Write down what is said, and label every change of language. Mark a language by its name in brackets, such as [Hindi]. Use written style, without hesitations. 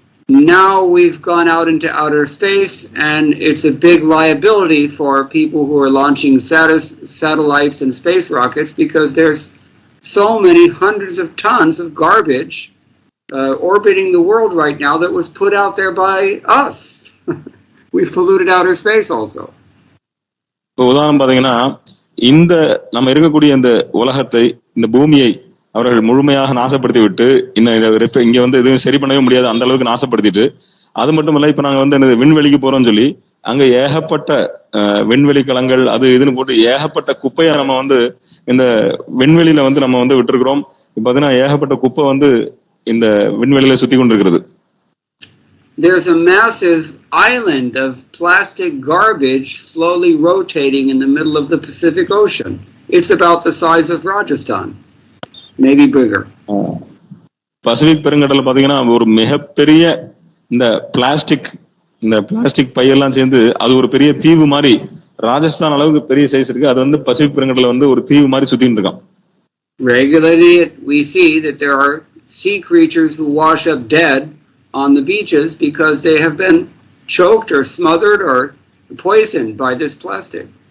[English] Now we've gone out into outer space, and it's a big liability for people who are launching satellites and space rockets, because there's so many hundreds of tons of garbage orbiting the world right now that was put out there by us. We've polluted outer space also. [Tamil] உதாரணம் பாத்தீங்கன்னா, இந்த நம்ம இருக்கக்கூடிய இந்த உலகத்தை, இந்த பூமியை அவர்கள் முழுமையாக நாசப்படுத்தி விட்டு, இங்க வந்து எதுவும் சரி பண்ணவே முடியாது, அந்த அளவுக்கு நாசப்படுத்திட்டு, அது மட்டும் இல்ல, இப்ப நாங்க வந்து விண்வெளிக்கு போறோம்னு சொல்லி அங்க ஏகப்பட்ட விண்வெளி களங்கள் அது இதுன்னு போட்டு ஏகப்பட்ட குப்பையை நம்ம வந்து இந்த விண்வெளியில வந்து நம்ம வந்து விட்டுருக்கிறோம். இப்ப பாத்தீங்கன்னா ஏகப்பட்ட குப்பை வந்து இந்த விண்வெளியில சுத்தி கொண்டிருக்கிறது. [English] There's a massive island of plastic garbage slowly rotating in the middle of the Pacific Ocean. It's about the size of Rajasthan, maybe bigger. [Tamil] Pacific பெருங்கடல்ல பாத்தீங்கன்னா ஒரு மிகப்பெரிய இந்த பிளாஸ்டிக் பையெல்லாம் சேர்ந்து அது ஒரு பெரிய தீவு மாதிரி, ராஜஸ்தான் அளவுக்கு பெரிய சைஸ் இருக்கு. அது வந்து பசிபிக் பெருங்கடல்ல வந்து ஒரு தீவு மாதிரி சுத்திட்டு இருக்கான். [English] Regularly we see that there are sea creatures who wash up dead on the beaches because they have been choked or smothered or poisoned by this plastic.